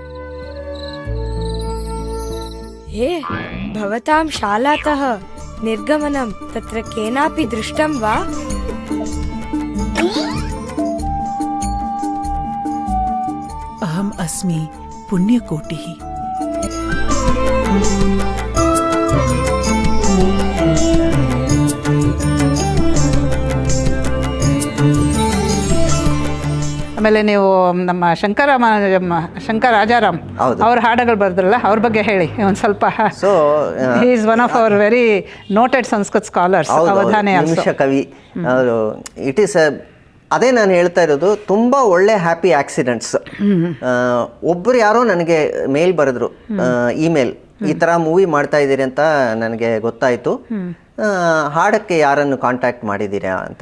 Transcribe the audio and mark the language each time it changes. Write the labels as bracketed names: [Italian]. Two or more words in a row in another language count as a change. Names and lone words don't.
[Sanskrit] हे भवतां शालातः निर्गमनं तत्र केनापि दृष्टं वा? अहम् अस्मि पुण्यकोटिः. [Kannada] ಆಮೇಲೆ ನೀವು ನಮ್ಮ ಶಂಕರ ರಾಜಾರಾಮ್ ಹೌದು. ಅವ್ರ ಹಾಡುಗಳು ಬರೆದ್ರಲ್ಲ, ಅವ್ರ ಬಗ್ಗೆ ಹೇಳಿ ಒಂದು ಸ್ವಲ್ಪ. ಸೊ [English] He is one of our very noted Sanskrit scholars. [Kannada] ಅವಧಾನಿ ನಿಮಿಷ ಕವಿ ಅವರು. [English] It is [Kannada] ಅದೇ ನಾನು ಹೇಳ್ತಾ ಇರೋದು, ತುಂಬ ಒಳ್ಳೆ [English] happy accidents. [Kannada] ಒಬ್ಬರು ಯಾರೋ ನನಗೆ ಮೇಲ್ ಬರೆದ್ರು, ಇಮೇಲ್, ಈ ಥರ ಮೂವಿ ಮಾಡ್ತಾ ಇದ್ದೀರಿ ಅಂತ ನನಗೆ ಗೊತ್ತಾಯಿತು, ಹಾಡಕ್ಕೆ ಯಾರನ್ನು ಕಾಂಟ್ಯಾಕ್ಟ್ ಮಾಡಿದ್ದೀರಾ ಅಂತ.